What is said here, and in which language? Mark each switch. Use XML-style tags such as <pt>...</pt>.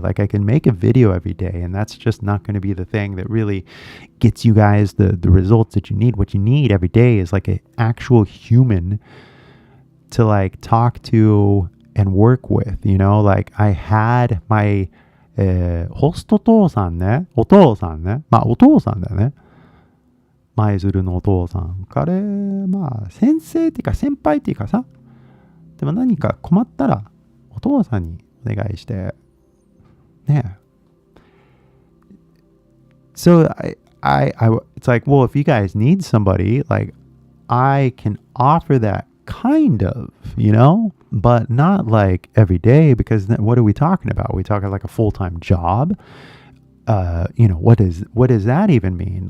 <en>Like I can make a video every day and that's just not going to be the thing that really gets you guys the results that you need. What you need every day is like an actual human to like talk to and work with, you know? Like I had my</en> <ja>ホスト父さんね。お父さんね。まあお父さんだよね。舞鶴のお父さん。彼、まあ先生っていうか先輩っていうかさ。でも何か困ったらお父さんにお願いしてね。</ja> <en>So it's like, well, if you guys need somebody, like I can offer that kind of, you know, but not like every day, because then what are we talking about? Are we talking like a full-time job? You know, what does that even mean?</en>